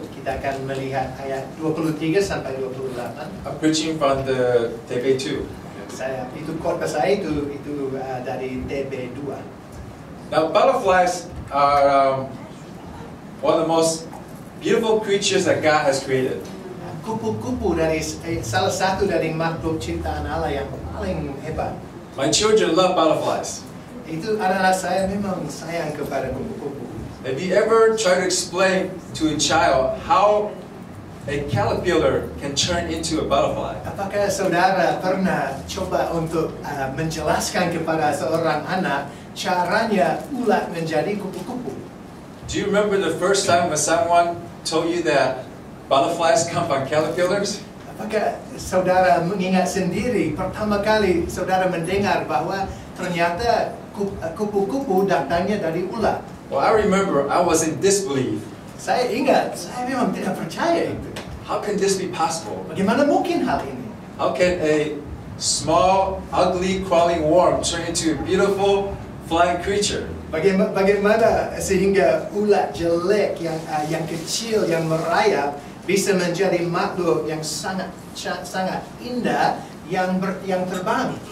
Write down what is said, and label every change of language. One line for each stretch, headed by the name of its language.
Indonesian: Kita akan melihat ayat 23 sampai 28.
English: I'm preaching from the TB2.
Indonesian: Itu khotbah saya itu dari TB2.
English: Now, butterflies are one of the most beautiful creatures that God has created.
Indonesian: Kupu-kupu dari salah satu dari makhluk ciptaan Allah yang paling hebat.
English: My children love butterflies.
Indonesian: Itu adalah saya memang sayang kepada kupu-kupu.
English: Have you ever tried to explain to a child how a caterpillar can turn into a butterfly?
Indonesian: Apakah saudara pernah coba untuk menjelaskan kepada seorang anak caranya ulat menjadi kupu-kupu?
English: Do you remember the first time when someone told you that butterflies come from caterpillars?
Indonesian: Apakah saudara mengingat sendiri pertama kali saudara mendengar bahwa ternyata kupu-kupu datangnya dari ulat?
English: Well, I remember I was in disbelief.
Indonesian: Saya ingat, saya memang tidak percaya itu.
English: How can this be possible?
Indonesian: Bagaimana mungkin hal ini?
English: How can a small, ugly, crawling worm turn into a beautiful, flying creature?
Indonesian: Bagaimana sehingga ulat jelek yang kecil yang merayap bisa menjadi makhluk yang sangat indah yang terbang?